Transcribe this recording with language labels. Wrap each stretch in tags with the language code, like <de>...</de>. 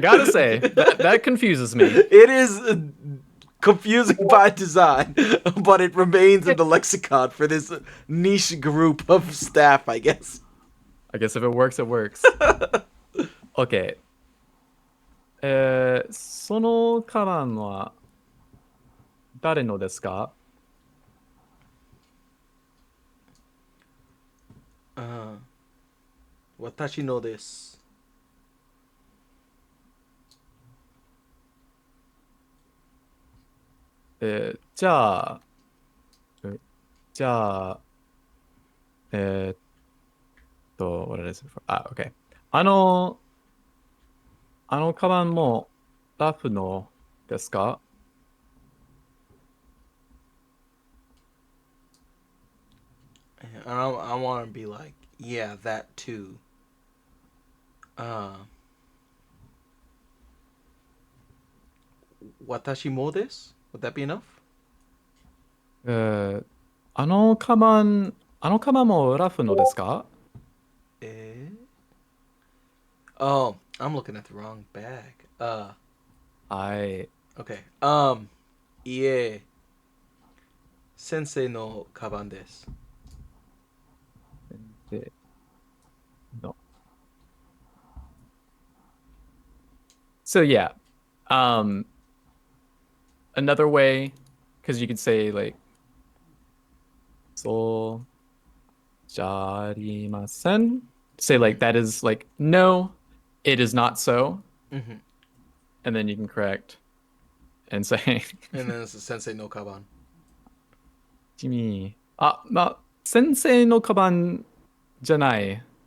<en>gotta say, that confuses me. It is confusing by design, but it remains in the lexicon for this niche group of staff, I guess. I guess if it works, it works. Okay.</en> <ja>そのカバンは誰のですか？ Uh, Watashi no desu.</ja> <en>じゃあ、えじゃあ、えーっwhat is it for?</en> <ja>あ、OK。あの、あのカバンもラフのですか？</ja> <en>I want to be like, yeah, that too.</en> <ja>Watashi mo desu?</ja> <en>Would that be enough?</en> <ja>えーあのカバンもラフのですか？ Eh?</ja> <en>Oh, I'm looking at the wrong bag.</en> <ja>はい。</ja> <en>Okay. Yeah.</en> <ja>Sensei no kaban desu.</ja> <en>で、no. So yeah, um, another way, because you could say like,</en> <ja>そうじゃありません.</ja> <en>Say Mm-hmm. like that is like no, it is not so, Mm-hmm. and then you can correct and say, And then it's a</en> <ja>sensei no kaban. 君、先生のカバンじゃない。</ja>